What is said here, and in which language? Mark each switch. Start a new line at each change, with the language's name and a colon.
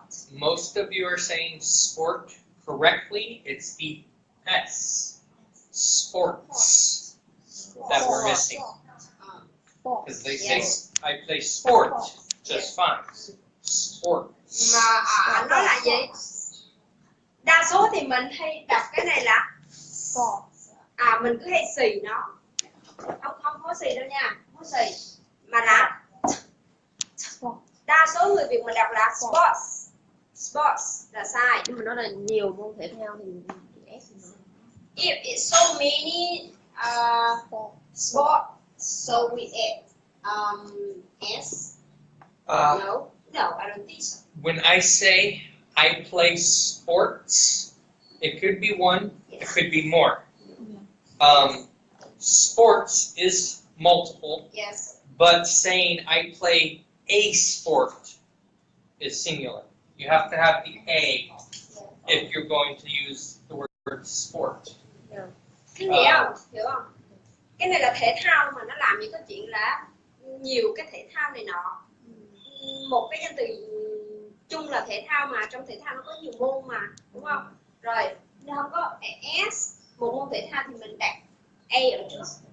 English: Most of you are saying sport correctly. It's the S. Sports that we're missing. Because they say I play sport just fine. Sport.
Vietnamese: Mà nó là gì? Đa số thì mình hay đọc cái này là mình cứ hay xì nó. Không có xì đâu nha, không có xì. Mà là đa số người Việt mình đọc là sports là sai. Nhưng mà nó là nhiều môn thể thao thì S nữa.
English: If it's so many sports, so we add S. No, I don't think so. When I say I play sports, it could be one, it could be more. Sports is multiple, Yes. but saying I play a sport is singular. You have to have the A if you're going to use the word word sport.
Vietnamese: Cái hiểu không? Hiểu không? Cái này là thể thao mà nó làm những cái chuyện là nhiều cái thể thao này nọ. Một cái danh từ chung là thể thao mà trong thể thao nó có nhiều môn mà, đúng không? Rồi, nếu không có S, một môn thể thao thì mình đặt A ở trước.